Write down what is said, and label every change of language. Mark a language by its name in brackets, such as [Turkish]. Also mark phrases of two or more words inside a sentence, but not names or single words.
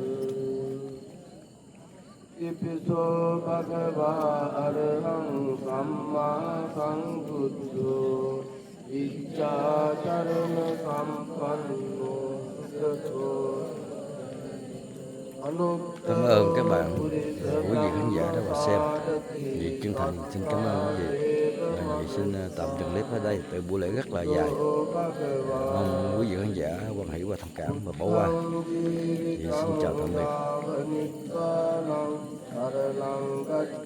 [Pali] ඉපිසෝ භගවා අරහං සම්මා සංබුද්ධෝ ඉච්ඡාචරණ සම්පන්නෝ සුඛතෝ [Vietnamese] Cảm ơn các bạn, quý vị khán giả đã vào xem. Vì chân thành xin cảm ơn quý vị. Vì xin tạm dừng clip ở đây, tại buổi lễ rất là dài. Mong quý vị khán giả quan hỷ và thông cảm và bỏ qua. Thì xin chào tạm biệt.